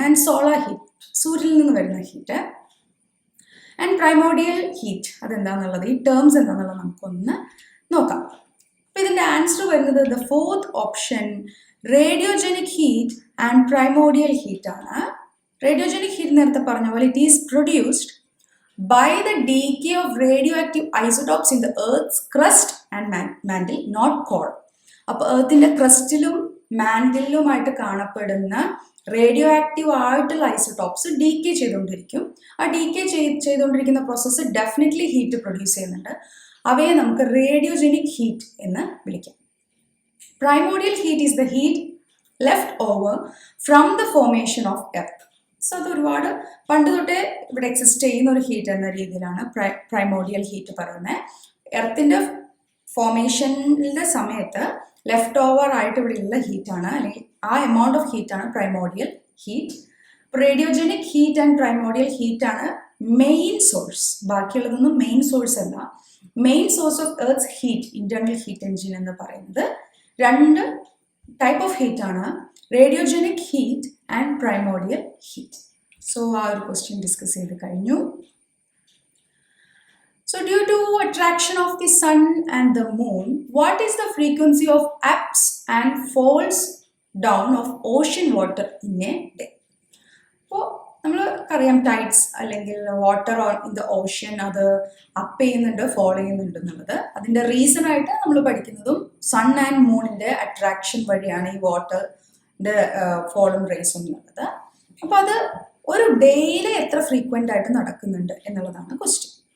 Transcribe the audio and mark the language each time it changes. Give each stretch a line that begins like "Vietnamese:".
Malayalam: And solar heat, സൂര്യനിൽ നിന്ന് വരുന്ന ഹീറ്റ്. ആൻഡ് പ്രൈമോഡിയൽ ഹീറ്റ്, അതെന്താണെന്നുള്ളത്, ഈ ടേംസ് എന്താണെന്നുള്ളത് നമുക്കൊന്ന് നോക്കാം. അപ്പോൾ ഇതിൻ്റെ ആൻസർ വരുന്നത് the fourth option, റേഡിയോജനിക് heat and primordial heat ആണ്.
English: radiogenic heat
Malayalam: നേരത്തെ പറഞ്ഞ പോലെ
English: It is produced by the decay of radioactive isotopes in the Earth's crust and mantle, not core.
Malayalam: അപ്പോൾ എർത്തിൻ്റെ ക്രസ്റ്റിലും മാൻറ്റിലുമായിട്ട് കാണപ്പെടുന്ന റേഡിയോ ആക്റ്റീവ് ആയിട്ടുള്ള ഐസോടോപ്സ് ഡീക്കേ ചെയ്തുകൊണ്ടിരിക്കും. ആ ഡീക്കേ ചെയ്തുകൊണ്ടിരിക്കുന്ന പ്രോസസ്സ് ഡെഫിനറ്റ്ലി ഹീറ്റ് പ്രൊഡ്യൂസ് ചെയ്യുന്നുണ്ട്. അവയെ നമുക്ക് റേഡിയോജനിക് ഹീറ്റ് എന്ന് വിളിക്കാം.
English: Primordial heat is the heat left over from the formation of earth.
Malayalam: So അത് ഒരുപാട് പണ്ട് തൊട്ടേ ഇവിടെ എക്സിസ്റ്റ് ചെയ്യുന്ന ഒരു ഹീറ്റ് എന്ന രീതിയിലാണ് പ്രൈമോഡിയൽ ഹീറ്റ് പറയുന്നത്. എർത്തിൻ്റെ ഫോർമേഷൻ്റെ സമയത്ത് ലെഫ്റ്റ് ഓവർ ആയിട്ട് ഇവിടെ ഉള്ള ഹീറ്റാണ്, അല്ലെങ്കിൽ ആ amount of ഹീറ്റാണ് primordial heat. റേഡിയോജനിക് heat and primordial ഹീറ്റാണ് main source. ബാക്കിയുള്ളതൊന്നും main source അല്ല. Main source of earth's heat, internal heat engine എന്ന് പറയുന്നത് രണ്ട് type of ഹീറ്റാണ്, റേഡിയോജനിക് heat and primordial heat. So ആ ഒരു ക്വസ്റ്റ്യൻ ഡിസ്കസ് ചെയ്ത് കഴിഞ്ഞു.
English: So due to attraction of the sun and the moon, what is the frequency of ups and falls down of ocean water in a day?
Malayalam: അപ്പോൾ നമ്മൾക്കറിയാം tides അല്ലെങ്കിൽ water in the ocean അത് up ചെയ്യുന്നുണ്ട് fall ചെയ്യുന്നുണ്ട് എന്നുള്ളത്. അതിൻ്റെ reason ആയിട്ട് നമ്മൾ പഠിക്കുന്നതും സൺ ആൻഡ് മൂണിൻ്റെ അട്രാക്ഷൻ വഴിയാണ് ഈ വാട്ടറിൻ്റെ ഫോളും റേസും എന്നുള്ളത്. അപ്പോൾ അത് ഒരു ഡേയിൽ എത്ര ഫ്രീക്വൻ്റ് ആയിട്ട് നടക്കുന്നുണ്ട് എന്നുള്ളതാണ് ക്വസ്റ്റ്യൻ.